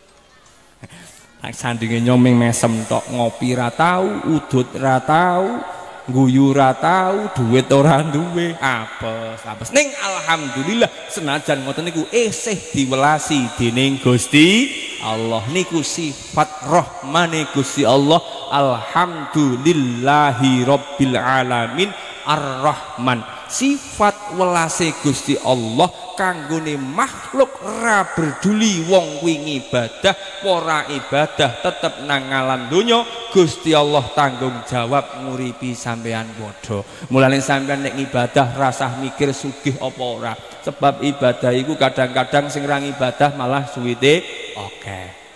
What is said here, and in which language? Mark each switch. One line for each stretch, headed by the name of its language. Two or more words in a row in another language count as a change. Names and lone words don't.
Javanese: Sandinge nyoming mesem tok, ngopi ra tau, udut ra tau, guyu ra tau, duit ora duwe, apes. Ning alhamdulillah senajan ngoten niku isih diwelasi dening Gusti Allah. Niku sifat rahmane Gusti Allah.
Arabic: الحمد لله رب العالمين الرحمن.
Javanese: Sifat welase Gusti Allah kanggone makhluk ra berduli wong kuwi ibadah ora ibadah tetep nang alam donya Gusti Allah tanggung jawab nguripi sampean padha. Mulane sampean nek ibadah rasah mikir sugih apa ora, sebab ibadah iku kadang-kadang sing ra ibadah malah suwite oke.